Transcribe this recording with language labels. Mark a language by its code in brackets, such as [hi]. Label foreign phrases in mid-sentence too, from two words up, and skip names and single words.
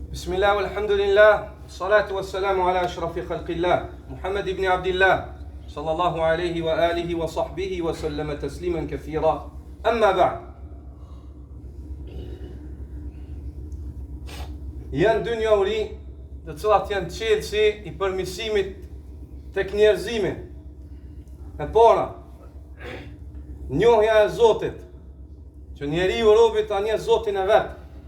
[ar] بسم الله، الحمد لله، الصلاة والسلام على أشرف خلق الله، محمد بن عبد الله، صلى الله عليه وعلى آله وصحبه وسلم تسليما كثيرا. أما بعد. [sq] Janë dy njohuri të cilat janë çelësi i përmirësimit tek njerëzimi. E para, njohja e Zotit, që njeriu robi ta njeh Zotin e vet.